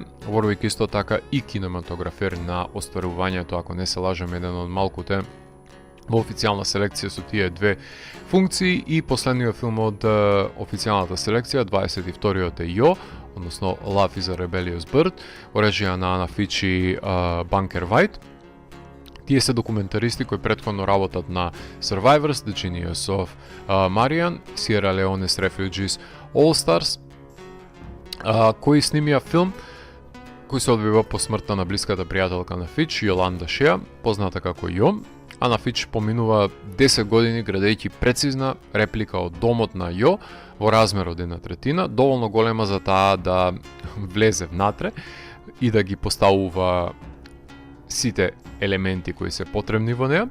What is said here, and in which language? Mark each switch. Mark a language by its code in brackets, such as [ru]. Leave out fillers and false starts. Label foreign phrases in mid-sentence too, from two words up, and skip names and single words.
[mk] Ворвик исто така и кинематографер на остварувањето, ако не се лажам, еден од малкуте во официјална селекција со тие две функции, и последниот филм од официјалната селекција, 22-иот е Јо, односно Love is a Rebellious Bird, во режија на Ана Фич и Банкер Вајт. Тие се документаристи кои претходно работат на Survivors, The Genius of Marian, Sierra Leone's Refugees, All Stars, кои снимија филм кој се одвива по смртта на блиската пријателка на Фич, Јоланда Шеа, позната како Јо. Ана Фич поминува 10 години градејќи прецизна реплика од домот на Јо во размер од 1/3, доволно голема за таа да влезе внатре и да ги поставува сите елементи кои се потребни во неа.